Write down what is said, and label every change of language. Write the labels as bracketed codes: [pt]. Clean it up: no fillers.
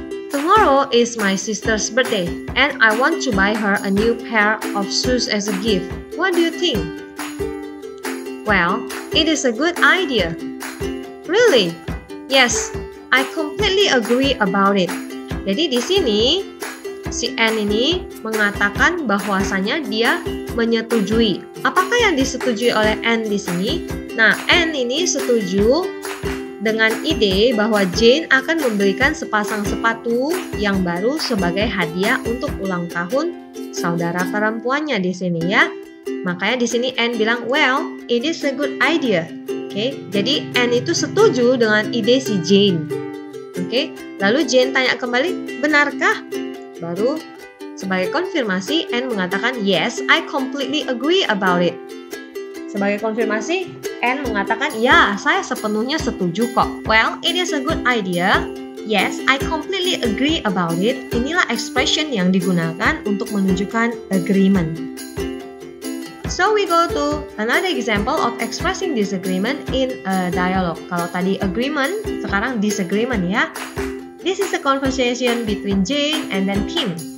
[en] Tomorrow is my sister's birthday and I want to buy her a new pair of shoes as a gift. What do you think? Well, it is a good idea. Really? Yes, I completely agree about it. [id] Jadi di sini si Anne ini mengatakan bahwasanya dia menyetujui. Apakah yang disetujui oleh Anne di sini? Nah, Anne ini setuju dengan ide bahwa Jane akan memberikan sepasang sepatu yang baru sebagai hadiah untuk ulang tahun saudara perempuannya di sini ya. Makanya di sini Anne bilang, well, it is a good idea. Oke, jadi Anne itu setuju dengan ide si Jane. Oke, lalu Jane tanya kembali, benarkah? Baru sebagai konfirmasi Anne mengatakan, yes, I completely agree about it. Sebagai konfirmasi Anne mengatakan, ya, saya sepenuhnya setuju kok. [en] Well, it is a good idea. [id] Yes, I completely agree about it. Inilah expression yang digunakan untuk menunjukkan agreement. [en] So we go to another example of expressing disagreement in a dialogue. [id] Kalau tadi agreement, sekarang disagreement ya. This is a conversation between Jane and then Kim.